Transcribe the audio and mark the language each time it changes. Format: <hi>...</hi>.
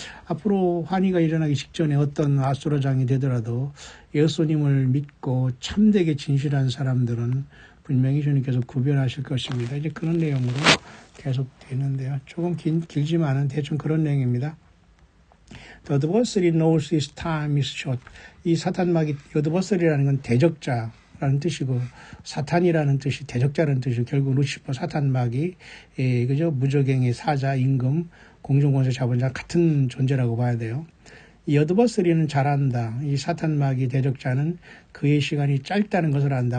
<ko>앞으로 환희가 일어나기 직전에 어떤 아수라장이 되더라도 예수님을 믿고 참되게 진실한 사람들은 분명히 주님께서 구별하실 것입니다. 이제 그런 내용으로 계속 되는데요. 조금 길지만은 대충 그런 내용입니다.</ko> <en>The adversary knows his time is short.</en> <ko>이 사탄마귀, adversary라는 건 대적자라는 뜻이고 사탄이라는 뜻이 대적자라는 뜻이고 결국 루시퍼 사탄마귀, 그죠? 무저갱의 사자, 임금, 공중권세 잡은 자 같은 존재라고 봐야 돼요. 이 adversary는 잘한다. 이 사탄마귀 대적자는 그의 시간이 짧다는 것을 안다.</ko>